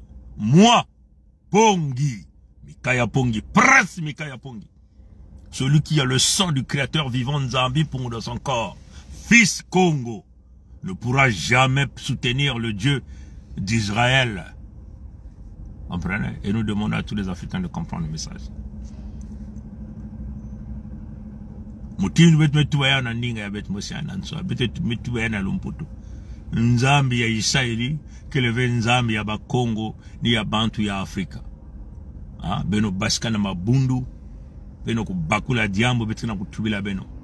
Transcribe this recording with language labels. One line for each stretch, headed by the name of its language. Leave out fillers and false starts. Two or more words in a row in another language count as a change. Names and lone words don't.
French: Moi, Pongi, Mikaya Pongi, presse Mikaya Pongi, celui qui a le sang du créateur vivant Nzambi Mpungu dans son corps, fils Congo, ne pourra jamais soutenir le Dieu d'Israël. Comprenez? Et nous demandons à tous les Africains de comprendre le message.
Kituba (Democratic Republic of Congo): Mutini betu metuwaya na ninga ya betu mosi ananso, betu metuwaya na lumputu. Nzambi ya Isaili, keleve Nzambi ya Bakongo, ni ya Bantu ya Afrika. Ha? Beno basika na mabundu, beno kubakula diambo, betu na kutubila beno.